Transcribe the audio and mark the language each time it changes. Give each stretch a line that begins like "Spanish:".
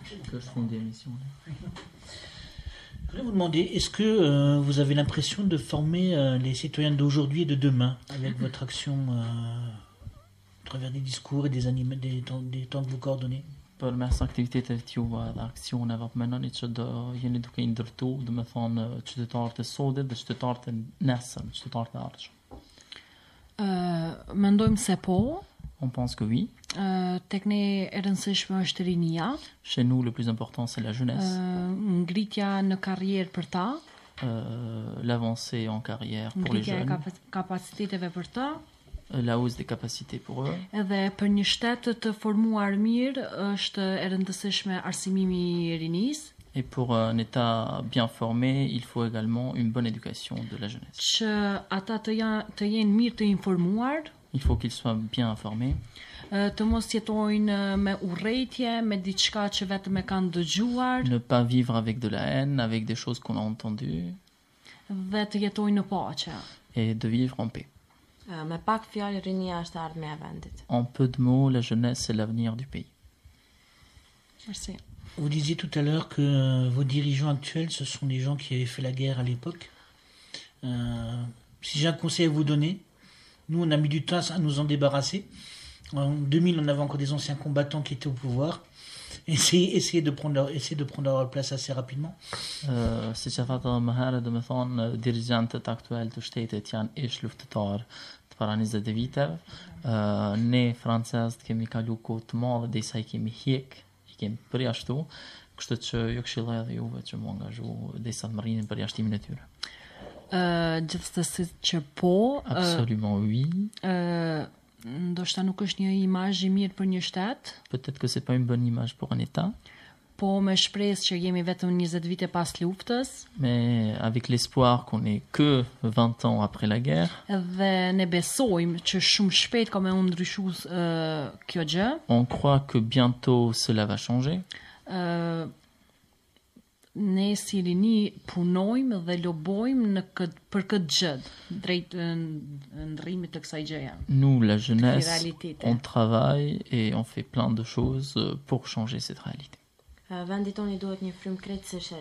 French: Que je fonde des émissions. Je voulais vous demander, est-ce que vous avez l'impression de former les citoyens d'aujourd'hui et de demain avec votre action à travers des discours et des temps que vous coordonnez?
Albanian: Për mes aktivitetet juve dhe aksioneve për menoni që do jeni duke i ndërtu, dhe me thonë qytetarët e sodit dhe qytetarët e nesër, qytetarët e ardhshëm. Mendojmë se po.
French: On pense que oui.
Albanian: Tek ne e rëndësishme është rinia.
French: Chez nous, le plus important, c'est la jeunesse.
Albanian: Ngritja në karrierë për ta.
French: L'avancée en carrière pour les jeunes.
Albanian: Ngritja e kapaciteteve për ta.
French: La hausse des capacités pour eux.
Albanian: Edhe për një shtet të formuar mirë është e rëndësishme arsimimi I rinisë.
French: Et pour un État bien formé, il faut également une bonne éducation de la jeunesse.
Albanian: Që ata të jenë mirë të informuar.
French: Il faut qu'ils soient bien informés.
Albanian: Të mos jetojnë me urrëtie, me diçka që vetëm e kanë dëgjuar.
French: Ne pas vivre avec de la haine, avec des choses qu'on a entendues.
Albanian: Dhe të jetojnë në paqe.
French: Et de vivre en paix.
Albanian: Me pak fjalë rinia është ardhmja e vendit.
French: En peu de mots, la jeunesse c'est l'avenir du pays. Merci. Vous disiez tout à l'heure que vos dirigeants actuels, ce sont des gens qui avaient fait la guerre à l'époque. Si j'ai un conseil à vous donner, nous on a mis du temps à nous en débarrasser. En 2000, on avait encore des anciens combattants qui étaient au pouvoir. Essayez de prendre leur place assez rapidement.
Albanian: Si që thata më herë, dhe me thonë, dirigentët aktual të shtetit janë ish luftëtar të para 20 viteve. Ne, francezët, kemi kalu kohë të madhe dhe sa I kemi hjek, I kemi përjashtu, kështu që ju këshilloj edhe juve që mu angazhu dhe sa të më rrinin përjashtimin e tyre. Gjithsesi që po.
French: Absolument oui.
Albanian: Ndoshta nuk është një imazh I mirë për një shtet.
French: Peut-être que c'est pas une bonne image pour un État.
Albanian: Po me shpresë që jemi vetëm 20 vite pas luftës.
French: Mais avec l'espoir qu'on est que 20 ans après la guerre.
Albanian: Dhe ne besojmë që shumë shpejt ka me u ndryshu kjo gjë.
French: On croit que bientôt cela va changer.
Albanian: Ne si rini punojmë dhe lobojmë për këtë gjë drejt ndrrimit të kësaj gjëje.
French: Nous, la jeunesse, on travaille et on fait plein de choses pour changer cette réalité.
Albanian: Vendi toni duhet një frymë krejtësisht e